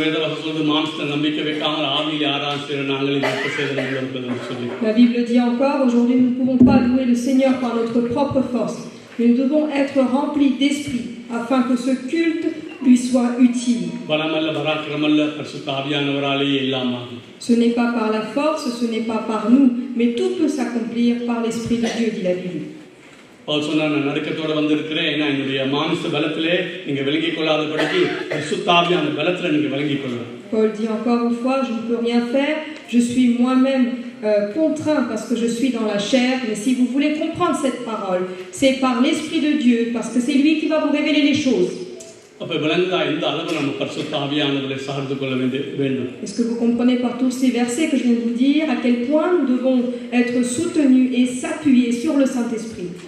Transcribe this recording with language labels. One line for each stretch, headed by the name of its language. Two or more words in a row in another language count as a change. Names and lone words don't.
French: La Bible dit encore, aujourd'hui nous ne pouvons pas louer le Seigneur par notre propre force, mais nous devons être remplis d'esprit afin que ce culte lui soit utile. Ce n'est pas par la force, ce n'est pas par nous, mais tout peut s'accomplir par l'Esprit de Dieu, dit la Bible.
Tamil: Paul நடுக்கத்தோட வந்திருக்கிறேன், ஏன்னா என்னுடைய மாம்ச பலத்திலே நீங்க விளங்கிக் கொள்ளாதபடிக்கு பரிசுத்தாவியான பலத்திலே நீங்க விளங்கிக் கொள்ளணும்.
French: Paul dit encore une fois, je ne peux rien faire, je suis moi-même contraint parce que je suis dans la chair, mais si vous voulez comprendre cette parole, c'est par l'Esprit de Dieu, parce que c'est lui qui va vous révéler les choses. Est-ce que vous comprenez par tous ces versets que je viens de vous dire à quel point nous devons être soutenus et s'appuyer sur le Saint-Esprit?